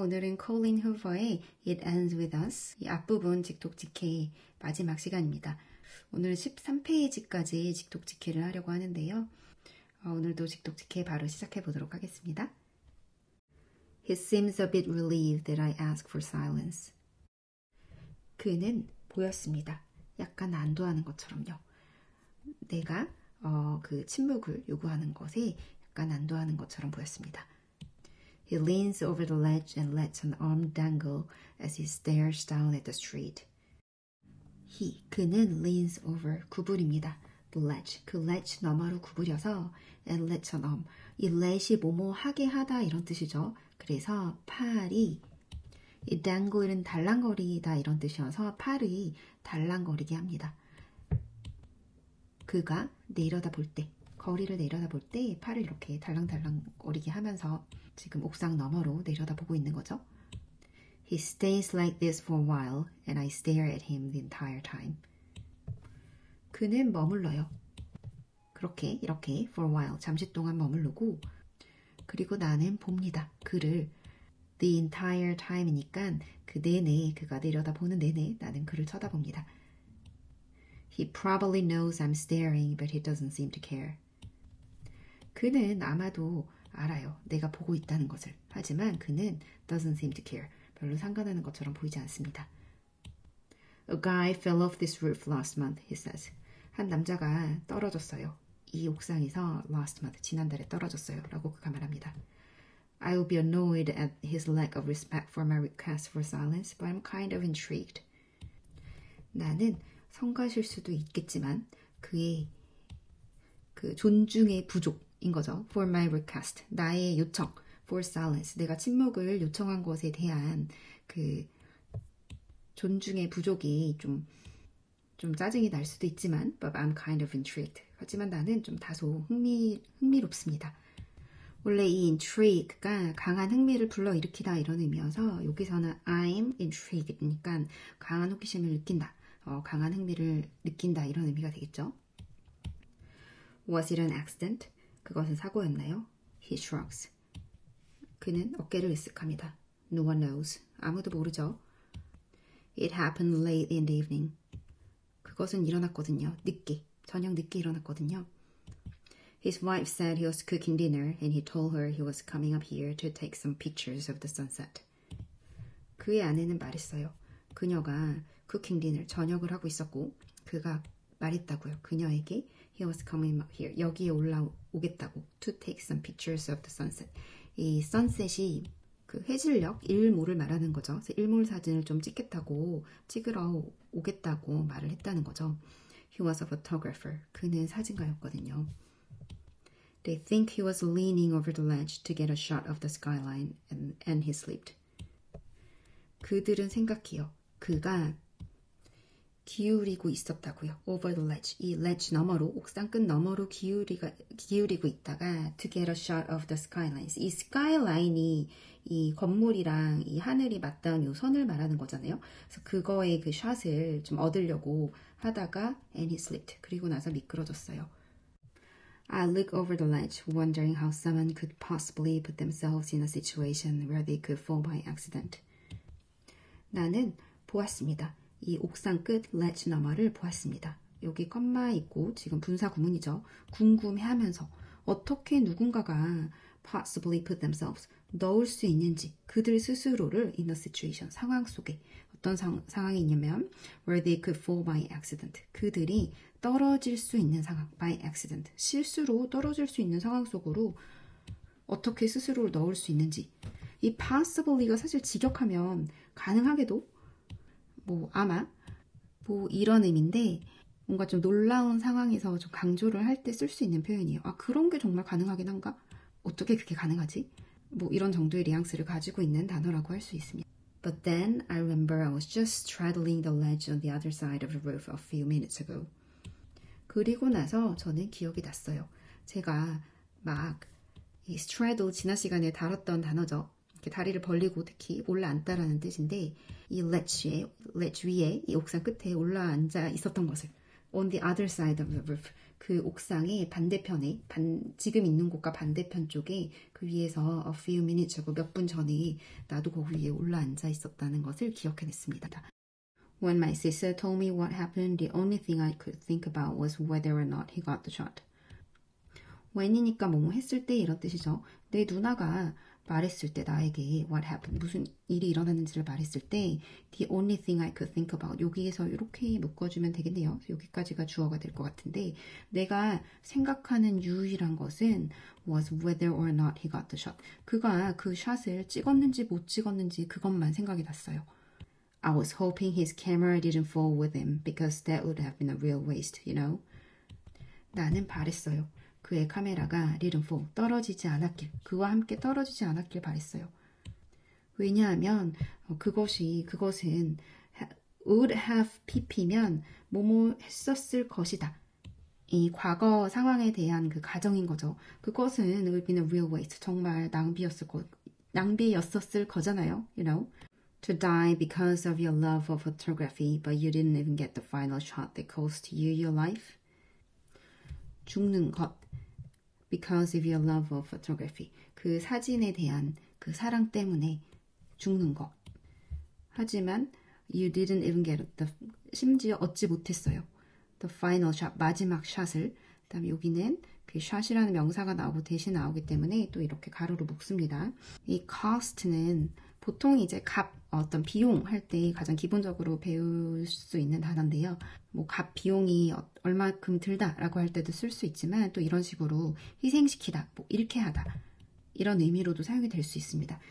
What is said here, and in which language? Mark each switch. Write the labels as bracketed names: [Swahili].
[Korean] 오늘은 콜린 후버의 It Ends With Us 이 앞부분 직독직해 마지막 시간입니다. 오늘 13페이지까지 직독직해를 하려고 하는데요. 오늘도 직독직해 바로 시작해 보도록 하겠습니다. [English] He seems a bit relieved that I ask for silence. [Korean] 그는 보였습니다. 약간 안도하는 것처럼요. 내가 그 침묵을 요구하는 것에 약간 안도하는 것처럼 보였습니다. [English] He leans over the ledge and lets an arm dangle as he stares down at the street. [Korean] 그는 leans over, 구부립니다. The ledge, 그 ledge 너머로 구부려서 [English] and lets an arm, [Korean] 이 let이 뭐뭐 하게 하다 이런 뜻이죠. 그래서 팔이, 이 dangle은 달랑거리다 이런 뜻이어서 팔이 달랑거리게 합니다. 그가 내려다볼 때, 거리를 내려다볼 때 팔을 이렇게 달랑달랑거리게 하면서 지금 옥상 너머로 내려다보고 있는 거죠. [English] He stays like this for a while and I stare at him the entire time. [Korean] 그는 머물러요. 그렇게 이렇게 [English] for a while [Korean] 잠시 동안 머무르고 그리고 나는 봅니다. 그를 [English] the entire time [Korean] 이니까 그 내내 그가 내려다보는 내내 나는 그를 쳐다봅니다. [English] He probably knows I'm staring but he doesn't seem to care. [Korean] 그는 아마도 알아요. 내가 보고 있다는 것을. 하지만 그는 [English] doesn't seem to care. [Korean] 별로 상관하는 것처럼 보이지 않습니다. [English] A guy fell off this roof last month, he says. [Korean] 한 남자가 떨어졌어요. 이 옥상에서 [English] last month, [Korean] 지난달에 떨어졌어요. 라고 그가 말합니다. [English] I will be annoyed at his lack of respect for my request for silence, but I'm kind of intrigued. [Korean] 나는 성가실 수도 있겠지만 그의 그 존중의 부족인 거죠. [English] For my request, [Korean] 나의 요청. For silence, 내가 침묵을 요청한 것에 대한 그 존중의 부족이 좀 짜증이 날 수도 있지만 [English] but I'm kind of intrigued. [Korean] 하지만 나는 좀 다소 흥미롭습니다. 원래 이 intrigue가 강한 흥미를 불러일으키다 이런 의미여서 여기서는 I'm intrigued니까 강한 호기심을 느낀다. 강한 흥미를 느낀다 이런 의미가 되겠죠. [English] Was it an accident? [Korean] 그것은 사고였나요? [English] He shrugs. [Korean] 그는 어깨를 으쓱합니다. [English] No one knows. [Korean] 아무도 모르죠. [English] It happened late in the evening. [Korean] 그것은 일어났거든요. 늦게. 저녁 늦게 일어났거든요. [English] His wife said he was cooking dinner and he told her he was coming up here to take some pictures of the sunset. [Korean] 그의 아내는 말했어요. 그녀가 [English] cooking dinner, [Korean] 저녁을 하고 있었고 그가 말했다고요. 그녀에게 [English] he was coming up here, [Korean] 여기에 올라오겠다고 [English] to take some pictures of the sunset. [Korean] 이 sunset이 그 해질녘, 일몰을 말하는 거죠. 그래서 일몰 사진을 좀 찍으러 오겠다고 말을 했다는 거죠. [English] He was a photographer. [Korean] 그는 사진가였거든요. [English] They think he was leaning over the ledge to get a shot of the skyline and he slipped. [Korean] 그들은 생각해요. 그가 기울이고 있었다고요. [English] Over the ledge. [Korean] 이 ledge 너머로, 옥상 끝 너머로 기울이고 있다가 [English] to get a shot of the skylines. [Korean] 이 skyline이 이 건물이랑 이 하늘이 맞닿은 요 선을 말하는 거잖아요. 그래서 그거의 그 샷을 좀 얻으려고 하다가 [English] and he slipped. [Korean] 그리고 나서 미끄러졌어요. [English] I look over the ledge, wondering how someone could possibly put themselves in a situation where they could fall by accident. [Korean] 나는 보았습니다. 이 옥상 끝 ledge 너머를 보았습니다. 여기 컴마 있고 지금 분사 구문이죠. 궁금해하면서 어떻게 누군가가 [English] possibly put themselves [Korean] 넣을 수 있는지 그들 스스로를 in a situation 상황 속에 어떤 상황이 있냐면 [English] where they could fall by accident [Korean] 그들이 떨어질 수 있는 상황 by accident 실수로 떨어질 수 있는 상황 속으로 어떻게 스스로를 넣을 수 있는지 이 possibly가 사실 직역하면 가능하게도 아마 이런 의미인데 뭔가 좀 놀라운 상황에서 좀 강조를 할 때 쓸 수 있는 표현이에요. 아, 그런 게 정말 가능하긴 한가? 어떻게 그게 가능하지? 이런 정도의 뉘앙스를 가지고 있는 단어라고 할 수 있습니다. [English] But then I remember I was just straddling the ledge on the other side of the roof a few minutes ago. [Korean] 그리고 나서 저는 기억이 났어요. 제가 이 straddle 지난 시간에 다뤘던 단어죠. 이렇게 다리를 벌리고 특히 올라앉다라는 뜻인데 이 ledge 위에 이 옥상 끝에 올라앉아 있었던 것을 [English] on the other side of the roof. [Korean] 그 옥상의 반대편에, 지금 있는 곳과 반대편 쪽에 그 위에서 [English] a few minutes ago, [Korean] 몇 분 전에 나도 거기 위에 올라앉아 있었다는 것을 기억해냈습니다. When my sister told me what happened, the only thing I could think about was whether or not he got the shot. when이니까 뭐뭐 했을 때 이런 뜻이죠. 내 누나가 말했을 때 나에게 [English] what happened, [Korean] 무슨 일이 일어났는지를 말했을 때 [English] the only thing I could think about, [Korean] 여기에서 이렇게 묶어주면 되겠네요. 여기까지가 주어가 될 것 같은데 내가 생각하는 유일한 것은 [English] was whether or not he got the shot. [Korean] 그가 그 샷을 찍었는지 못 찍었는지 그것만 생각이 났어요. [English] I was hoping his camera didn't fall with him because that would have been a real waste, you know. [Korean] 나는 바랬어요. 그의 카메라가 [English] didn't fall, [Korean] 떨어지지 않았길, 그와 함께 떨어지지 않았길 바랬어요. 왜냐하면 그것은 would have pp면 뭐뭐 했었을 것이다. 이 과거 상황에 대한 그 가정인 거죠. 그것은 [English] would be a real waste, [Korean] 정말 낭비였었을 거잖아요. [English] You know, to die because of your love of photography, but you didn't even get the final shot that cost you your life. [Korean] 죽는 것. [English] Because of your love of photography. [Korean] 그 사진에 대한 그 사랑 때문에 죽는 것. 하지만 [English] you didn't even get the, [Korean] 심지어 얻지 못했어요. [English] The final shot, [Korean] 마지막 샷을. 그다음에 여기는 그 shot이라는 명사가 나오고 대신 나오기 때문에 또 이렇게 가로로 묶습니다. 이 cost는 보통 이제 어떤 비용 할 때 가장 기본적으로 배울 수 있는 단어인데요. 뭐 비용이 얼마큼 들다라고 할 때도 쓸 수 있지만 또 이런 식으로 희생시키다, 뭐 잃게 하다 이런 의미로도 사용이 될 수 있습니다.